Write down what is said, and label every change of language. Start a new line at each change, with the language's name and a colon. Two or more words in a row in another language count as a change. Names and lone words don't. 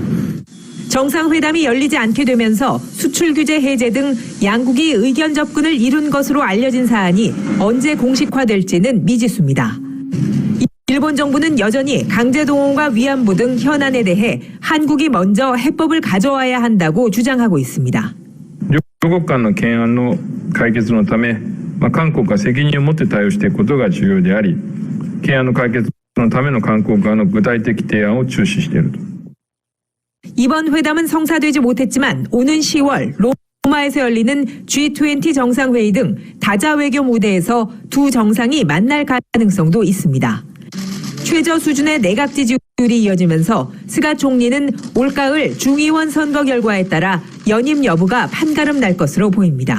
Korean: 정상회담이 열리지 않게 되면서 수출 규제 해제 등 양국이 의견 접근을 이룬 것으로 알려진 사안이 언제 공식화될지는 미지수입니다. 일본 정부는 여전히 강제동원과 위안부 등 현안에 대해 한국이 먼저 해법을 가져와야 한다고 주장하고 있습니다.
Japanese: 両国間の懸案の解決のため、韓国が責任を持って対応していくことが重要であり、懸案の解決のための韓国側の具体的提案を注視していると。
Korean: 이번 회담은 성사되지 못했지만 오는 10월 로마에서 열리는 G20 정상회의 등 다자 외교 무대에서 두 정상이 만날 가능성도 있습니다. 최저 수준의 내각 지지율이 이어지면서 스가 총리는 올가을 중의원 선거 결과에 따라 연임 여부가 판가름 날 것으로 보입니다.